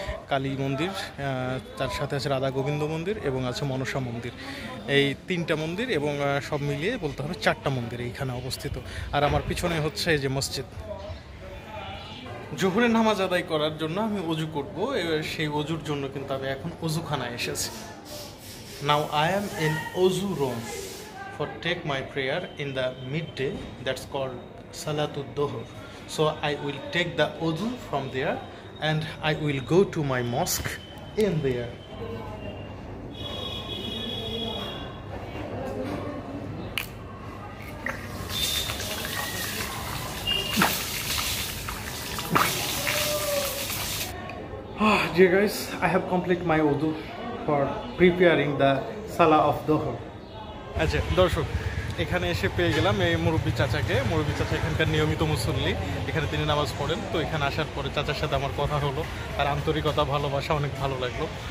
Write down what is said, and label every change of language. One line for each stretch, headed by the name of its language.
Bangla: কালী মন্দির, তার সাথে আছে রাধা গোবিন্দ মন্দির এবং আছে মনসা মন্দির। এই তিনটা মন্দির এবং সব মিলিয়ে বলতে হবে চারটা মন্দির এইখানে অবস্থিত। আর আমার পিছনে হচ্ছে এই যে মসজিদ। জোহরের নামাজ আদায় করার জন্য আমি অজু করব, সেই অজুর জন্য কিন্তু আমি এখন অজুখানায় এসেছি।
English: Now I am in অজু room for take my prayer in the midday, that's called Salatul Dohor. So I will take the wudu from there and I will go to my mosque in there. Dear guys, I have completed my wudu for preparing the Salah of Dohor.
Bangla: আচ্ছা দর্শক, এখানে এসে পেয়ে গেলাম এই মুরব্বী চাচাকে। মুরব্বী চাচা এখানকার নিয়মিত মুসল্লি, এখানে তিনি নামাজ পড়েন। তো এখানে আসার পরে চাচার সাথে আমার কথা হলো, আর আন্তরিকতা ভালোবাসা অনেক ভালো লাগলো।